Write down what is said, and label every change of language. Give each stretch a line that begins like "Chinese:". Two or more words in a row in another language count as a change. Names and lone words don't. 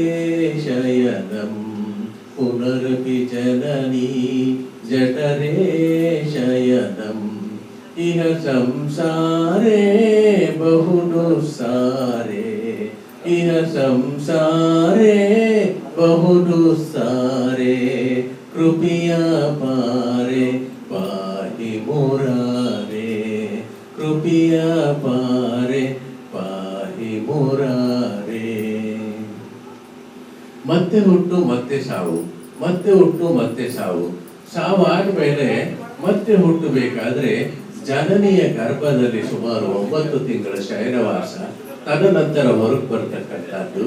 Sanskrit: ಶಯನಂ ಪುನರಪಿ ಜನನಿ ಜಠರೇ ಶಯನಂ ಇಹ ಸಂಸಾರೇ ಬಹು ಸಾರೆ ಇಹ ಸಂಸಾರೇ ಬಹು ಸಾರೆ ಕೃಪಯಾ ಪಾರೆ ಪಾಹಿ ಮುರಾರೆ ಕೃಪಯಾ ಪಾರೆ ಪಾಹಿ ಮುರಾರೆ.
Kannada: ಮತ್ತೆ ಹುಟ್ಟು ಮತ್ತೆ ಸಾವು, ಮತ್ತೆ ಹುಟ್ಟು ಮತ್ತೆ ಸಾವು. ಸಾವು ಆದ್ಮೇಲೆ ಮತ್ತೆ ಹುಟ್ಟಬೇಕಾದ್ರೆ ಜನನಿಯ ಗರ್ಭದಲ್ಲಿ ಸುಮಾರು 9 ತಿಂಗಳ ಶಯನವಾಸ, ತದನಂತರ ಹೊರಗೆ ಬರ್ತಕ್ಕಂಥದ್ದು.